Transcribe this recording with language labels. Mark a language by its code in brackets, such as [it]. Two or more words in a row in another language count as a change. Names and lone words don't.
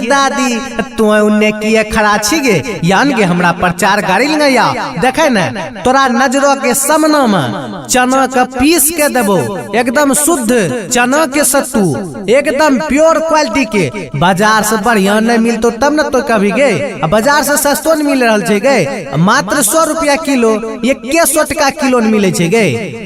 [anp] दादी, तू उन्ने किए खड़ा छी गे, यान गे हमरा प्रचार गाड़ी लेंगे या देखे न, तोरा नजरों के सामने में चना का पीस के देबो, एकदम शुद्ध चना के सत्तू, एकदम [en] pure quality [anp] के, बाजार से बढ़िया नहीं मिलतो तब न तो कभी गए, बाजार से सस्तो न मिल रहल छे गए, मात्र 100 रुपया किलो, ये के 100 टका किलो न मिले छे गए।